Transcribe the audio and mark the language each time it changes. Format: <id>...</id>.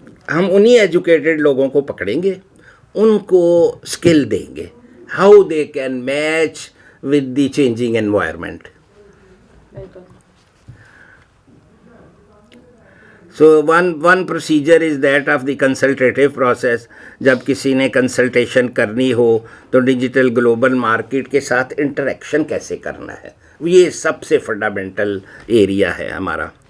<ur>ہم انہی ایجوکیٹڈ لوگوں کو پکڑیں گے, ان کو اسکل دیں گے,</ur> <en>how they can match with the changing environment. So one procedure is that of the consultative process.</en> <ur>جب کسی نے کنسلٹیشن کرنی ہو تو ڈیجیٹل گلوبل مارکیٹ کے ساتھ انٹریکشن کیسے کرنا ہے, یہ سب سے فنڈامنٹل ایریا ہے ہمارا.</ur>